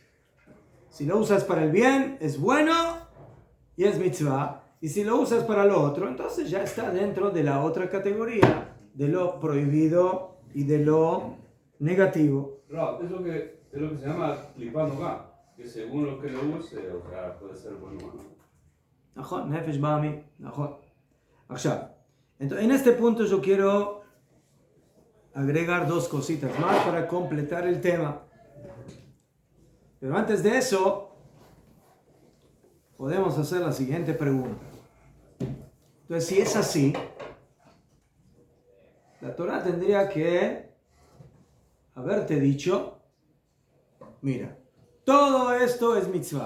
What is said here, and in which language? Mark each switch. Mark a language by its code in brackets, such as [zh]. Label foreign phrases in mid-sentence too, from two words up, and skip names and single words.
[es] Si lo usas para el bien, es bueno y es mitzvah. Y si lo usas para lo otro, entonces ya está dentro de la otra categoría, de lo prohibido y de lo negativo. Rob, es lo que se llama clipanoga, que según lo que lo use, o sea, puede ser bueno o malo. [he] נכון, נפש בעמי, נכון. עכשיו, [es] entonces, en este punto yo quiero agregar dos cositas más para completar el tema. Pero antes de eso, podemos hacer la siguiente pregunta. Entonces, si es así, la Torah tendría que haberte dicho, mira, todo esto es mitzvah.